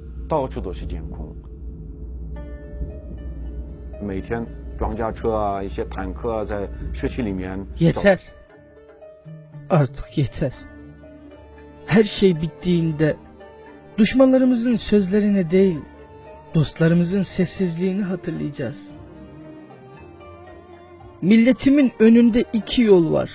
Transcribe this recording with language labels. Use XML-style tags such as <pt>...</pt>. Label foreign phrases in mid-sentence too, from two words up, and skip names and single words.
<zh>到处都是监控，每天装甲车啊、一些坦克啊在市区里面。</zh> <tr>Yeter. Artık yeter. Her şey bittiğinde düşmanlarımızın sözlerine değil, dostlarımızın sessizliğini hatırlayacağız. Milletimin önünde iki yol var.</tr>